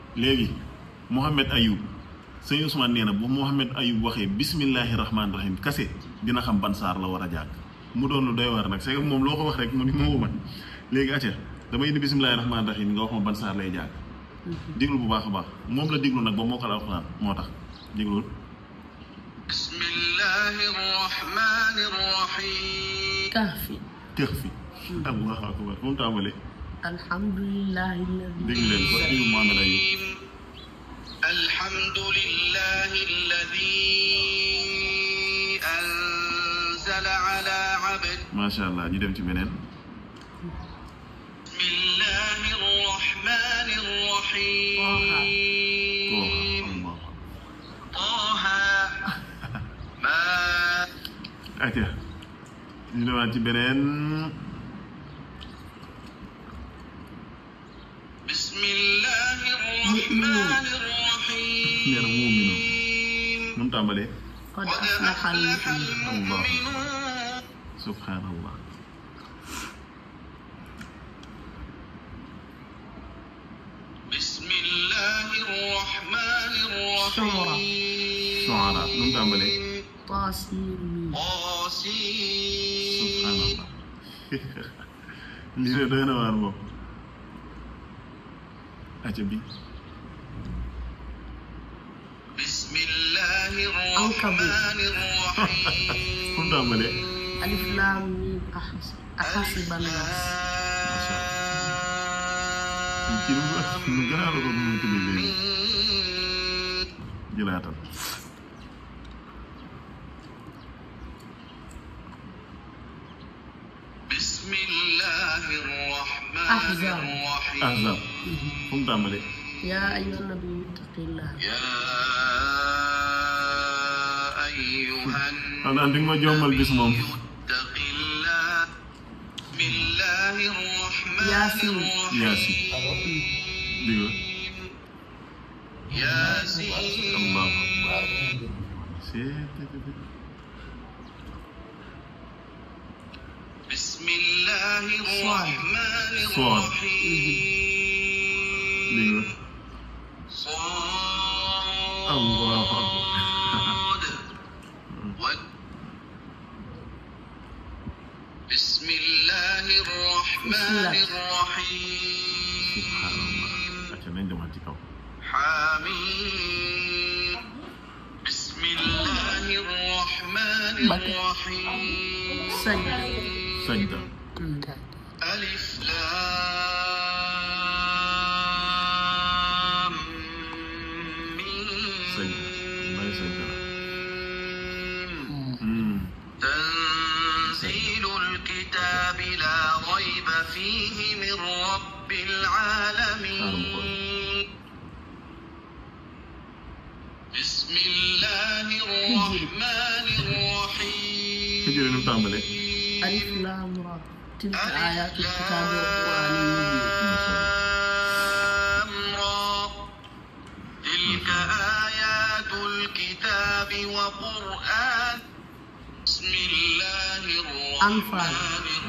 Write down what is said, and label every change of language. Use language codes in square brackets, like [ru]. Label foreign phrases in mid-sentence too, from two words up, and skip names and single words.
[wo] léegi Mohamed Ayub sëñ Ousmane nee na bu Mohamed Ayub waxee [ar] بسم الله الرحمن الرحيم [wo] kase dina xam ban saar la war a jàng mu doon lu doy war nag [fr] c'est que [wo] moom loo ko wax rek mu ni moo man léegi acca damay indi [ar] بسم الله الرحمن الرحيم [wo] nga wax ma ban saar lay jàng déglu bu baax a baax moom la déglu nag ba mokkal alxuraan moo tax déglul [ar] بسم الله الرحمن الرحيم kahfi [wo] Kahfi [ar] الله أكبر [wo] fu mu tàmbalee [ar] alhamdulillahi [wo] dégg leen ko Ayub Mohamed Ayub [ar] الحمد لله الذي أنزل على عبده ما شاء الله [wo] ñu dem ci beneen [ar] بسم الله الرحمن الرحيم طه ما [wo] acca ñu demaat ci beneen [ar] بسم الله الرحمن الرحيم [wo] nee na mu'minun nu mu tàmbalee [ar] قد أفلح المؤمنون subhanallah بسم الله الرحمن الرحيم [wo] Shu'ara nu mu tàmbalee [ar] tasin [wo] subhanallah lii de doy na waar moom acca bi [ar] بسم الله الرحمن الرحيم [wo] fu mu tàmbalee [ar] الم أحسب الناس [wo] ci lu gën a la ko mën a tuddee léegi jëlaatal [ar] بسم الله الرحمن أحزاب. الرحيم [wo] ahzab fu mu tàmbalee [ar] يا أيها النبي اتق الله يا أيها [wo] xanaa di nga ma jommal bis moom [ar] اتق الله بسم الله الرحمن ياسين. Yaasin الرحيم [wo] dégg [ar] ياسين nga الله أكبر بسم الله الرحمن صاد. الرحيم [wo] dégg nga [ar] صاد الله أكبر بسم الله الرحمن الرحيم [wo] subhanallah acca nañ demaat ci kaw [ar] حميم بسم الله الرحمن الرحيم sajda ألف لام [wo] sajda may sajda [ar] ميم تنزيل الكتاب لا ريب فيه من رب العالمين بسم الله الرحمن الرحيم [wo] Hijri nu mu tàmbalee [ar] الر تلك آيات الكتاب القرآن تلك آيات الكتاب وقرآن بسم الله الرحمن